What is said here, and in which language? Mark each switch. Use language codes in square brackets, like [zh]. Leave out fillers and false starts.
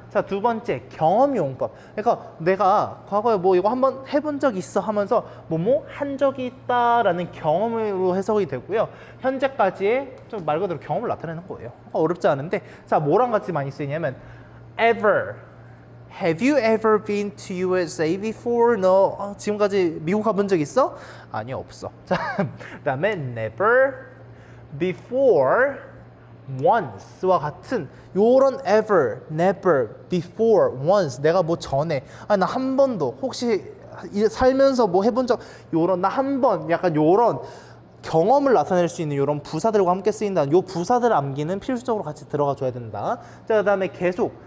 [ko] 자, 두 번째 경험 용법. 그러니까 내가 과거에 뭐 이거 한번 해본 적 있어 하면서 뭐뭐 한 적이 있다라는 경험으로 해석이 되고요. 현재까지의 좀 말 그대로 경험을 나타내는 거예요. 어렵지 않은데 자, 뭐랑 같이 많이 쓰이냐면 ever. [en] Have you ever been to USA before? [ko] 너 지금까지 미국 가본 적 있어? 아니요, 없어. 자, 그다음에 never, before, once와 같은 요런 ever, never, before, once 내가 뭐 전에 나 한 번도 혹시 살면서 뭐 해본 적 요런 나 한 번 약간 요런 경험을 나타낼 수 있는 이런 부사들과 함께 쓰인다는 요 부사들을 암기는 필수적으로 같이 들어가 줘야 된다. 자, 그다음에 계속.